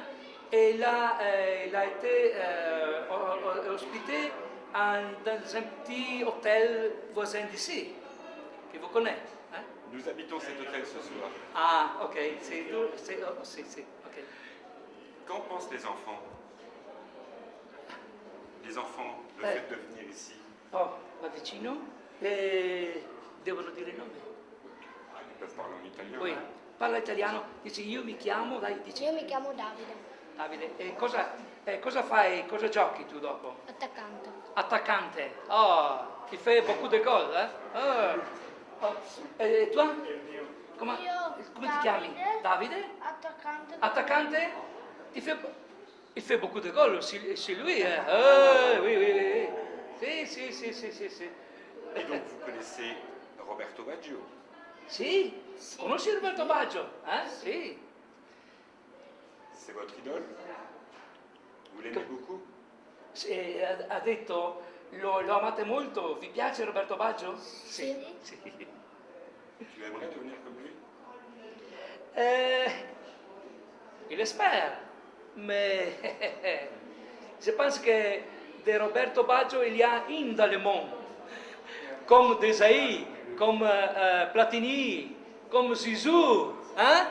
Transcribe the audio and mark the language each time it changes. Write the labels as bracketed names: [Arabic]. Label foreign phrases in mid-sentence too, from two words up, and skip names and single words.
[French] Et là, il a été hospitalisé dans un petit hôtel voisin d'ici, que vous connaissez. Hein? Nous habitons cet hôtel ce soir. Ah, ok, c'est ok. Qu'en pensent les enfants? Les enfants, le fait de venir ici. [Italian] Oh, va vicino e devono dire il nome. [French] Ils peuvent parler en italien. Oui, [Italian] parla italiano, dice io mi chiamo, dai, dice. Io mi chiamo Davide. Davide, e cosa fai, cosa giochi tu dopo? Attaccante. Attaccante, oh, ti fai [French] beaucoup de goal, [Italian] eh? Oh. E tu? Come ti chiami? Davide? Attaccante. Attaccante? [French] Il fait beaucoup de goal, c'est lui, eh? Oui, oui, oui. Si. Et donc vous connaissez Roberto Baggio? [Italian] Si, conosci Roberto Baggio, Sì. C'est votre idole? Vous l'aimez beaucoup? Ha detto, lo amate molto, vi piace Roberto Baggio? Sì. [French] Tu aimerais devenir comme lui? Il espère, mais je pense que de Roberto Baggio il y a un dans le monde, comme Desailly, comme Platini, comme Zizou, hein?